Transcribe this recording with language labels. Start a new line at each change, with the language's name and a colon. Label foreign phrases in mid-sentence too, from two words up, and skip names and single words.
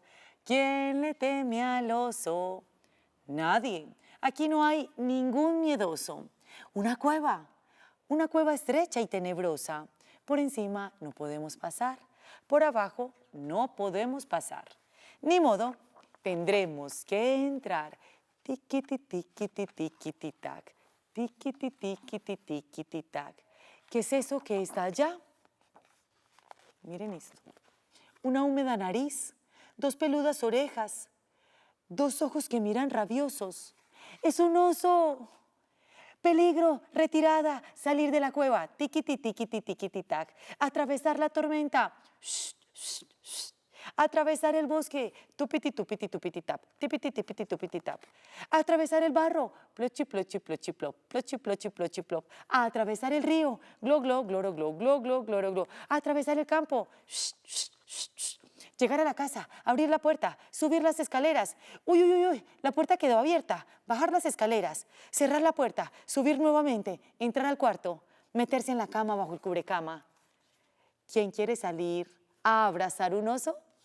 Spanish: ¿Quién le teme al oso? Nadie. Aquí no hay ningún miedoso. Una cueva estrecha y tenebrosa. Por encima no podemos pasar, por abajo no podemos pasar. Ni modo, tendremos que entrar. Tiquiti, tiquiti, tiquiti, tac. Tiquiti, tiquiti, tiquiti, tac. ¿Qué es eso que está allá? Miren esto. Una húmeda nariz, 2 peludas orejas, 2 ojos que miran rabiosos. ¡Es un oso! Peligro, retirada, salir de la cueva. Tiquiti, tiquiti, tiquiti, tac. Atravesar la tormenta. Shh, shh, shh. Atravesar el bosque. Tupiti, tupiti, tupiti, tap. Tipiti, tipiti, tupiti, tap. Atravesar el barro. Plochi, plochi, plochi, plop. Plochi, plochi, plochi, plop. Atravesar el río. Glo, glo, gloro, glo, glo, glo, gloro, glo. Atravesar el campo. Shh, shh, shh, shh. Llegar a la casa, abrir la puerta, subir las escaleras. Uy, uy, uy, uy, la puerta quedó abierta. Bajar las escaleras, cerrar la puerta, subir nuevamente, entrar al cuarto, meterse en la cama bajo el cubrecama. ¿Quién quiere salir a abrazar un oso?